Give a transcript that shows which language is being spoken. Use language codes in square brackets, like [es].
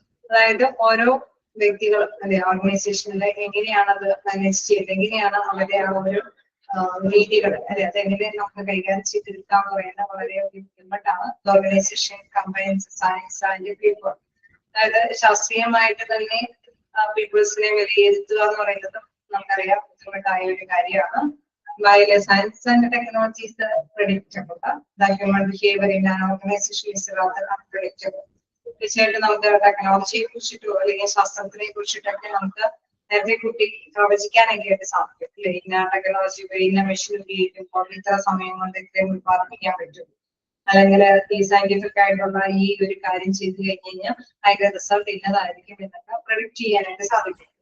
[ml] അതായത് ഓരോ വ്യക്തികൾ അല്ലെ ഓർഗനൈസേഷനിലെ എങ്ങനെയാണ് അത് മാനേജ് ചെയ്യുന്നത്, എങ്ങനെയാണ് അവരുടെ ആ ഒരു രീതികൾ അല്ലെ അതെങ്ങനെ നമുക്ക് കൈകാര്യം ചെയ്തെടുക്കാന്ന് പറയുന്നത് വളരെ ബുദ്ധിമുട്ടാണ്. [en] Organization combines science and people. [ml] അതായത് ശാസ്ത്രീയമായിട്ട് തന്നെ പീപ്പിൾസിനെ വിലയിരുത്തുക എന്ന് പറയുന്നത് നമുക്കറിയാം ബുദ്ധിമുട്ടായ ഒരു കാര്യമാണ്. [en] While science and technology is predictable, the human behavior in an organization is rather unpredictable. [ml] തീർച്ചയായിട്ടും നമുക്ക് ടെക്നോളജിയെ കുറിച്ചിട്ടോ അല്ലെങ്കിൽ ശാസ്ത്രത്തിനെ കുറിച്ചിട്ടൊക്കെ നമുക്ക് നേരത്തെ കുട്ടി പ്രവചിക്കാനൊക്കെ ആയിട്ട് സാധിക്കും അല്ലെ. ഇന്ന ടെക്നോളജി ഇന്ന മെഷീൻ ഉപയോഗിക്കുമ്പോൾ ഇത്ര സമയം കൊണ്ട് ഇത്രയും ഉത്പാദിപ്പിക്കാൻ പറ്റും, അല്ലെങ്കിൽ ഈ സയന്റിഫിക് ആയിട്ടുള്ള ഈ ഒരു കാര്യം ചെയ്തു കഴിഞ്ഞാൽ അതിന്റെ റിസൾട്ട് ഇന്നതായിരിക്കും എന്നൊക്കെ പ്രൊഡിക്ട് ചെയ്യാനായിട്ട് സാധിക്കും.